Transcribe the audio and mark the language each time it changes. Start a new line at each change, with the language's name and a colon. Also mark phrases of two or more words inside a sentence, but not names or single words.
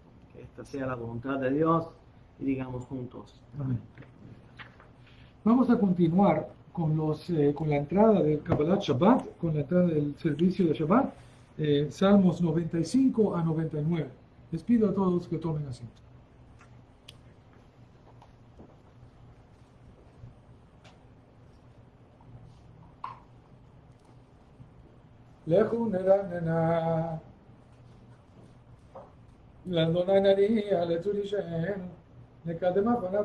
Spanish: Que esta sea la voluntad de Dios y digamos juntos. Amén. Vamos a continuar con la entrada del Kabbalat Shabbat, con la entrada del servicio de Shabbat, Salmos 95 a 99. Les pido a todos que tomen asiento.
Hebrew: לכו נרננה, לאדוני נריע לצורי שאנו, נקדם הפניו